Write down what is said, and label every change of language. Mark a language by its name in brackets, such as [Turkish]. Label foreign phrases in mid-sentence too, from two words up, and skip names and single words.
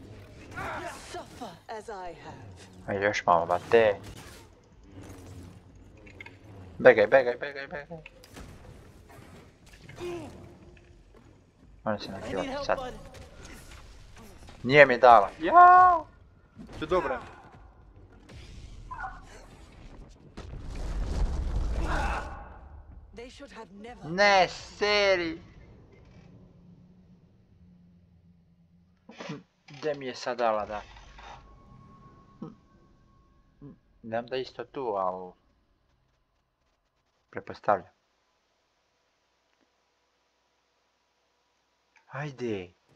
[English] Suffer as I have. [Serbian] Ajde još malo, bate. Begaj. Moram se nakivati sad. Nije mi dala. Jao! To je dobro. [English] They should have never. [Serbian] Ne, seri. Gdje mi je sad dala, da? Znam da isto tu, ali... Prepostavljam. Ajde.